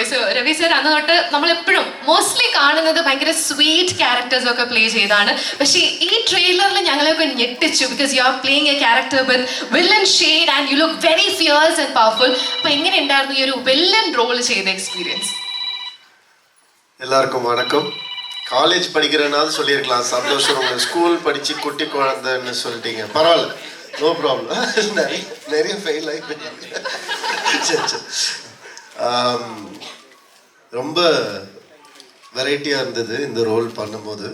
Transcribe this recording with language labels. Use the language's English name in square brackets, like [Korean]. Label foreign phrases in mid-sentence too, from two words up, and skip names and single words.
[Malayalam] സോ രവി സർ അന്ന് തൊട്ട് നമ്മളെപ്പോഴും മോസ്റ്റ്ലി കാണുന്നത് ഭയങ്കര [English] sweet characters [Malayalam] ഒക്കെ പ്ലേ ചെയ്താണ്. പക്ഷേ ഈ ട്രെയിലറിൽ ഞങ്ങളെയൊക്കെ ഞെട്ടിച്ചു. [English] because you are playing a character with villain shade and you look very fierce and powerful. [Malayalam] അപ്പോൾ എങ്ങനെ ഉണ്ടായിരുന്നു ഈ ഒരു [English] villain role [Malayalam] ചെയ്ത എക്സ്പീരിയൻസ്? [Tamil] எல்லாருக்கும் வணக்கம். காலேஜ் படிக்கிறனால சொல்லியிருக்கலாம், சந்தோஷம். உங்கள் ஸ்கூல் படித்து குட்டி குழந்தைன்னு சொல்லிட்டீங்க, பரவாயில்ல, [English] no problem. [Tamil] நிறைய ஃபெயில் ஆகி சரி சரி. ரொம்ப வெரைட்டியாக இருந்தது இந்த ரோல் பண்ணும்போது.